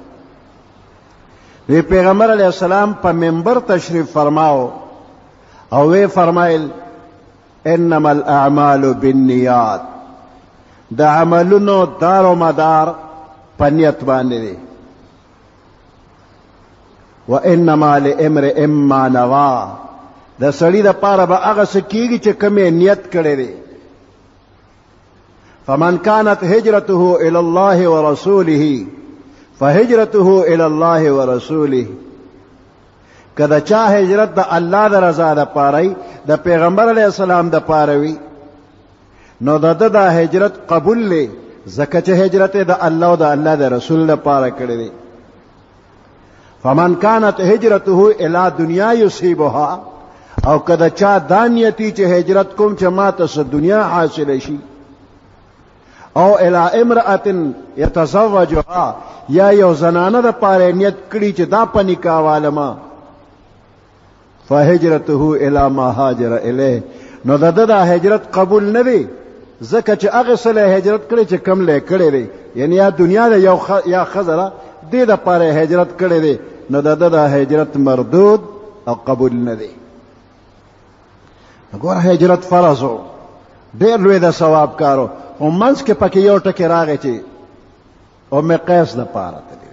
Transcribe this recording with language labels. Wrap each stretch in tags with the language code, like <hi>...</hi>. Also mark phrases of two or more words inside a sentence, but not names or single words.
<ps>وی پیغمبر</ps> <ar>علیه السلام</ar> <ps>په منبر تشریف فرماو او وی فرمایل</ps> <ar>انما الاعمال بالنیات،</ar> <ps>د عملونو دار و مدار په نیت باندې دی.</ps> <ar>وانما لامرئ ما نوی،</ar> <ps>د سړي دپاره به هغه څه کېږي چې کوم یې نیت کړی دی.</ps> <ar>فمن كانت هجرته الى الله ورسوله فهجرته الى الله ورسوله،</ar> <ps>که د چا هجرت د الله د رضا دپاره د پیغمبر</ps> <ar>علیه السلام</ar> <ps>دپاره وي نو د ده دا هجرت قبول دی، ځکه چې هجرت یې د الله او د الله د رسول دپاره کړی دی.</ps> <ar>فمن كانت هجرته الى دنیا یصیبها،</ar> <ps>او که د چا دا نیتی چې هجرت کوم چې ماته څه دنیا حاصله شي، او</ps> <ar>الى امرأة یتزوجها،</ar> <ps>یا یو زنانه دپاره نیت کړي چې دا په نکاح والما،</ps> <ar>فهجرته الى ما هاجر الیه،</ar> <ps>نو د ده دا هجرت قبول نه دی، ځکه چې هغه څه له هجرت کړی چې کم له کړی دی، یعنی یا دنیا ده یا ښځه ده، دې دپاره هجرت کړی دی، نو د ده دا هجرت مردود او قبول نه دی. ګوره هجرت فرض و، ډېر لوی د ثواب کارو، خو منځ کې پکې یو ټکې راغی چې ام قیس دپاره تللی.</ps>